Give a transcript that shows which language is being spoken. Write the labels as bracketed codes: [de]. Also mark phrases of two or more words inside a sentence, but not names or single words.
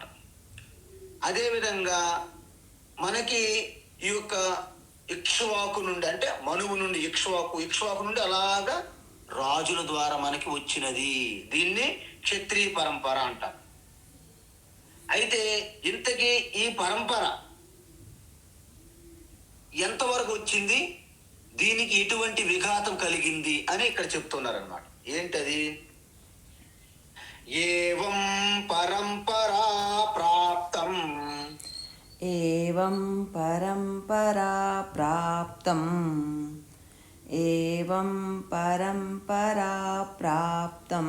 [te] అదేవిధంగా మనకి ఈ యొక్క ఇక్ష్వాకు నుండి అంటే మనువు నుండి ఇక్ష్వాకు నుండి అలాగా రాజుల ద్వారా మనకి వచ్చినది. దీన్ని క్షత్రియ పరంపర అంటాం. అయితే ఇంతకీ ఈ పరంపర ఎంతవరకు వచ్చింది, దీనికి ఎటువంటి విఘాతం కలిగింది అని ఇక్కడ చెప్తున్నారన్నమాట. ఏంటది? [sa] ఏవం పరంపరా ప్రాప్తం ఏవం పరంపరా ప్రాప్తం ఏవం పరంపరా ప్రాప్తం